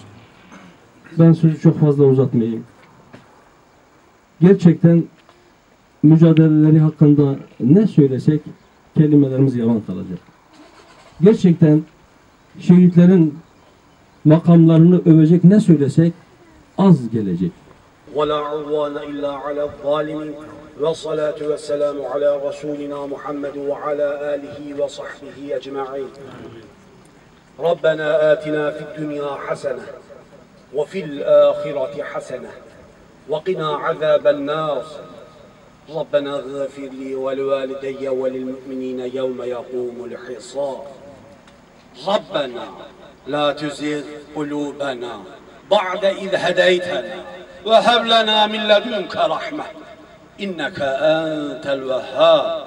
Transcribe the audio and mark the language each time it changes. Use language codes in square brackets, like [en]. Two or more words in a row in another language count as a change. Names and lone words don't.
[tr] Ben sözü çok fazla uzatmayayım. Gerçekten mücadeleleri hakkında ne söylesek kelimelerimiz yalan kalacak. Gerçekten şehitlerin makamlarını övecek ne söylesek az gelecek. [ar] وَلَا عُدْوَانَ إِلَّا عَلَى الظَّالِمِينَ وَالصَّلَاةُ وَالسَّلَامُ عَلَى رَسُولِنَا مُحَمَّدٍ وَعَلَى آلِهِ وَصَحْبِهِ أَجْمَعِينَ رَبَّنَا آتِنَا فِي الدُّنْيَا حَسَنَةً وَفِي الْآخِرَةِ حَسَنَةً وَقِنَا عَذَابَ النَّارِ رَبَّنَا اغْفِرْ لِي وَلِوَالِدَيَّ وَلِلْمُؤْمِنِينَ يَوْمَ يَقُومُ الْحِسَابُ رَبَّنَا لَا تُزِغْ قُلُوبَنَا بَعْدَ إِذْ هَدَيْتَنَا وَهَبْ لَنَا مِنْ لَدُنْكَ رَحْمَةً إِنَّكَ أَنْتَ الْوَهَّابُ